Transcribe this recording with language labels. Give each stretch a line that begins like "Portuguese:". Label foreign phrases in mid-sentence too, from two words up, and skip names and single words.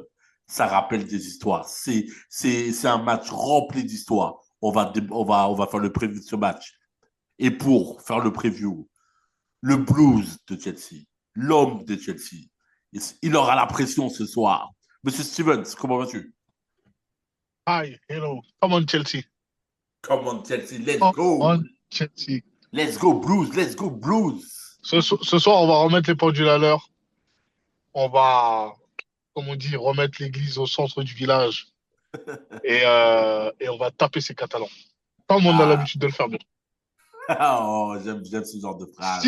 French: Ça rappelle des histoires. C'est un match rempli d'histoires. On va faire le preview de ce match. Et pour faire le preview, le blues de Chelsea, l'homme de Chelsea. Il aura la pression ce soir. Monsieur Stevens, comment vas-tu?
English: Hi, hello. Come on, Chelsea. Come on, Chelsea, let's Come go. on, Chelsea. Let's go blues, let's go blues.
French: Ce soir, on va remettre les pendules à l'heure. On va, comme on dit, remettre l'église au centre du village. Et on va taper ces Catalans. Comme on a Ah, l'habitude de le faire. Bien. oh, j'aime ce genre de Si